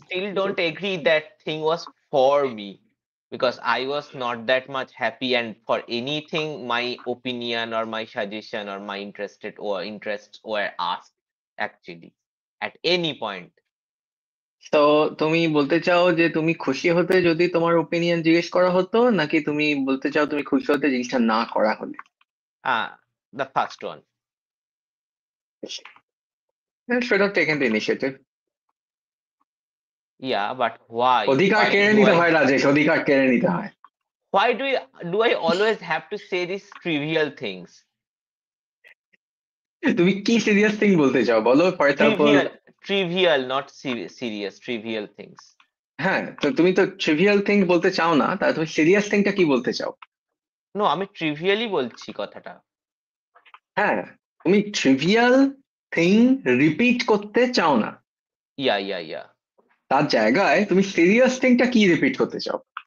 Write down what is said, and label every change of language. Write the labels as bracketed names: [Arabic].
[English] still don't agree that thing was for me, because I was not that much happy, and for anything my opinion or my suggestion or my interests were asked actually at any point. [Bangla] তো তুমি বলতে চাও যে তুমি খুশি হতে যদি তোমার ওপিনিয়ন জিজ্ঞেস করা হতো, নাকি তুমি বলতে চাও তুমি খুশি হতে জিনিসটা না করা হলে? [English] The first one. should have taken the initiative. Yeah, but why? [Bangla] অধিকার কেড়ে নিতে হয় রাজেশ, অধিকার কেড়ে নিতে হয়। [English] Why do I always have to say these trivial things? [Bangla] তুমি কি সিরিয়াস থিং বলতে চাও বলো, [English] For example. Trivial, not serious, trivial things. [Bangla] হ্যাঁ, তো তুমি তো ট্রিভিয়াল থিং বলতে চাও না, তাহলে তুমি সিরিয়াস থিংটা কি বলতে চাও? No, আমি trivially বলছি কথাটা। হ্যাঁ, তুমি ট্রিভিয়াল থিং রিপিট করতে চাও না, [English] Yeah. [Bangla] তার জায়গায় তুমি সিরিয়াস থিংটা কি রিপিট করতে চাও?